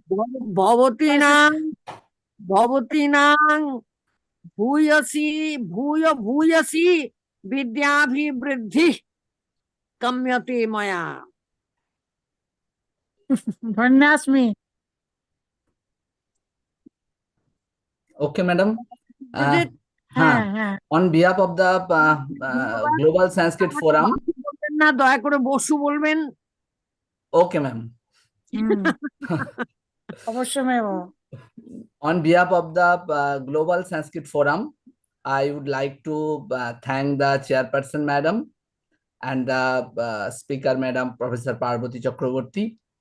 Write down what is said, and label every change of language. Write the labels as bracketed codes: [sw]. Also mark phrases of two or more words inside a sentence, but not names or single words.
[sa] भवतीनां भूयसी विद्याभिवृद्धिः काम्यते मया। धन्यास्मि। [en] Okay, madam. [hi] हाँ। [en] On behalf of the Global Sanskrit Forum. [bn] না, দয়া করে বসু বলবেন। [en] Okay, ma'am. [sa] অবশ্যমেব। [en] On behalf of the Global Sanskrit Forum, I would like to thank the chairperson, madam, and the speaker, madam, Professor Parvati Chakraborty.